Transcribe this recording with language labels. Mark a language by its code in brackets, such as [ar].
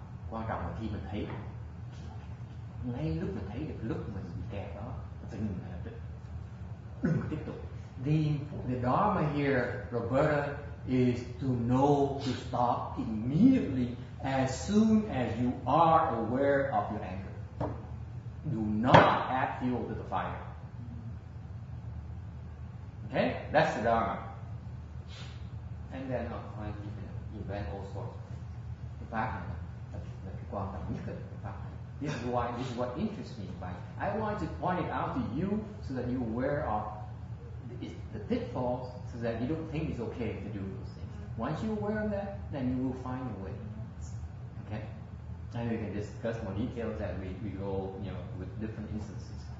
[vi] Quan trọng là khi mình thấy, ngay lúc mình thấy được lúc mình bị kẹt đó, mình phải ngừng lại, đừng tiếp tục. [en] The Dharma here, Roberta, is to know to stop immediately as soon as you are aware of your anger. Do not add fuel to the fire. Okay? That's the Dharma. And then finally you can invent all sorts. [vi] Cái pháp này là cái quan trọng nhất, cái pháp này. [en] This is what interests me about it. I want to point it out to you so that you're aware of the pitfalls, so that you don't think it's okay to do those things. Once you're aware of that, then you will find a way. Okay? And we can discuss more details as we go, with different instances.